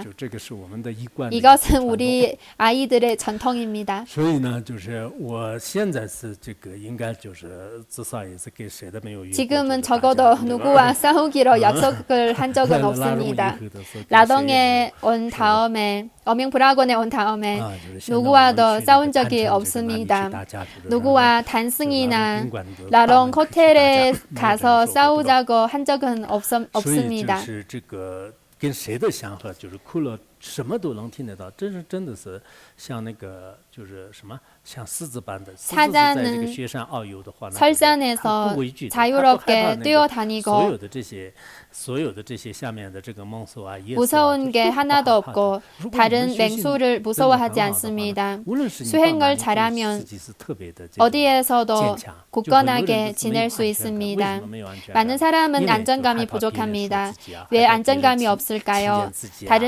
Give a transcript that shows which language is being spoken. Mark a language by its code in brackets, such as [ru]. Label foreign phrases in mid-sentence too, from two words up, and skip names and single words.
[ko] 이것은 우리 아이들의 전통입니다. 지금은 적어도 누구와 싸우기로 약속을 한 적은 없습니다. 라동에 온 다음에 어명불락원에 온 다음에 [zh] 啊，就是现在我们 [ko] 누구와도 [zh] 去 [ko] 싸운 [zh] 那个 [ko] 적이 [zh] 滩城这个哪里 [ko] 없습니다. [zh] 去打架，就是 [ko] 누구와 [zh] 让 [ko] 단승이나 [zh] 宾馆的大 [ko] 라롱 [zh] 门口去打架 [ko] 호텔에 [zh] 没有这种 [ko] 가서 [zh] 说过，对吧？ [ko] 싸우자고 한 적은 [zh] 所以就 [ko] 없습니다. [zh] 是这个跟谁的相合，就是哭了什么都能听得到，真的是像那个就是什么像狮子般的。狮子在这个雪山遨游的话，那就是它 [ko] 설산에서 [zh] 不畏惧的，它不害怕 [ko] 자유롭게 [zh] 那个 [ko] 뛰어다니고 [zh] 所有的这些下面的这个猛兽啊、野兽啊， [ko] 무서운 게 [zh] 都不 [ko] 하나도 [zh] 害怕的。 [ko] 없고 [zh] 如果我们 [ko] 다른 [zh] 学习 [ko] 맹수를 [zh] 真的 [ko] 무서워하지 [zh] 很好的话呢， [ko] 않습니다. [zh] 无论是你到哪 [ko] 수행을 [zh] 里对 [ko] 잘하면 [zh] 自己是特别的这种 [ko] 어디에서도 [zh] 坚强， [ko] 굳건하게 [zh] 就很多人 [ko] 지낼 [zh] 都 [ko] 수 [zh] 没有安全感。为 [ko] 있습니다. [zh] 什么没有安全感？ [ko] 많은 [zh] 因 [ko] 사람은 [zh] 为就 [ko] 안정감이 [zh] 害怕别人说 [ko] 부족합니다. [zh] 自己啊， [ko] 왜 [zh] 害怕别人 [ko] 안정감이 [zh] 轻 [ko] 없을까요? [zh] 轻贱自己啊， [ko] 다른